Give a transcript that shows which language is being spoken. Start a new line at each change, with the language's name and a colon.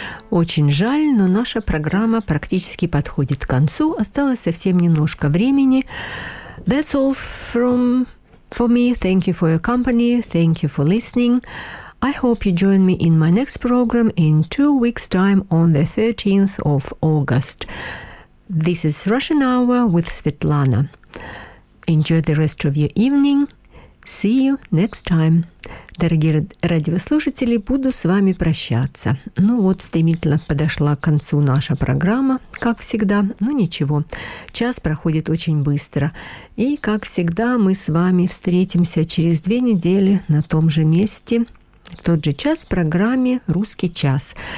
Russian: Очень жаль, но наша программа практически подходит к концу. Осталось совсем немножко времени.
English: That's all for me. Thank you for your company. Thank you for listening. I hope you join me in my next program in 2 weeks' time on the 13th of August. This is Russian Hour with Svetlana. Enjoy the rest of your evening. See you next time.
Russian: Дорогие радиослушатели, буду с вами прощаться. Ну вот, стремительно подошла к концу наша программа, как всегда. Ну ничего, час проходит очень быстро. И, как всегда, мы с вами встретимся через 2 недели на том же месте, в тот же час в программе «Русский час».